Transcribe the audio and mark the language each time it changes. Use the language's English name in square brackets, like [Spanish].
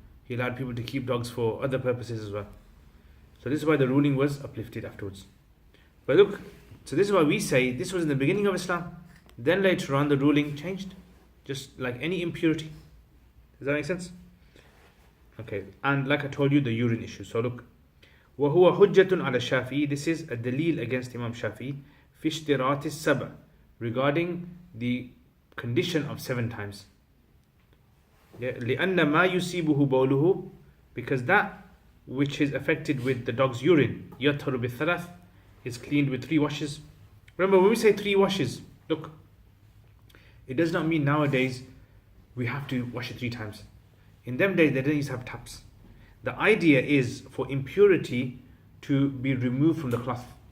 [English] He allowed people to keep dogs for other purposes as well. So this is why the ruling was uplifted afterwards. But look, so this is why we say this was in the beginning of Islam. Then later on the ruling changed. Just like any impurity. Does that make sense? Okay, and like I told you, the urine issue. So look, [Arabic] وَهُوَ حُجَّةٌ عَلَى الشَّافِعِي. [English] This is a dalil against Imam Shafi'i. [Arabic] فِي اشْتِرَاطِ السَّبْعِ. [English] Regarding the condition of 7 times. Yeah, [Arabic] لِأَنَّ مَا يُصِيبُهُ بَوْلُهُ. [English] Because that which is affected with the dog's urine, [Arabic] يَطْهُرُ بِالثَّلَثِ, [English] is cleaned with 3 washes. Remember, when we say 3 washes, look, it does not mean nowadays we have to wash it 3 times. In them days, they didn't used to have taps. The idea is for impurity to be removed from the cloth.